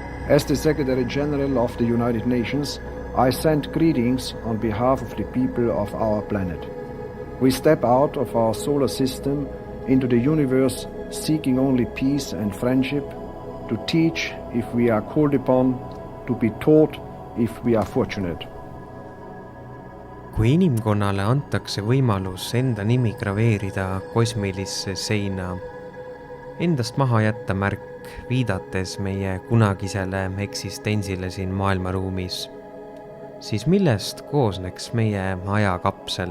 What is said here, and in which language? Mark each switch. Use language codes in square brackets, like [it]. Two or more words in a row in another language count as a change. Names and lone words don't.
[en] As the Secretary General of the United Nations, I send greetings on behalf of the people of our planet. We step out of our solar system into the universe seeking only peace and friendship, to teach if we are called upon, to be taught if we are fortunate. [et] Kui inimkonnale antakse võimalus enda nimi graveerida kosmilisse seina, endast maha jätta märk, viidates meie kunagisele eksistentsile siin maailmaruumis, siis millest koosneks meie ajakapsel?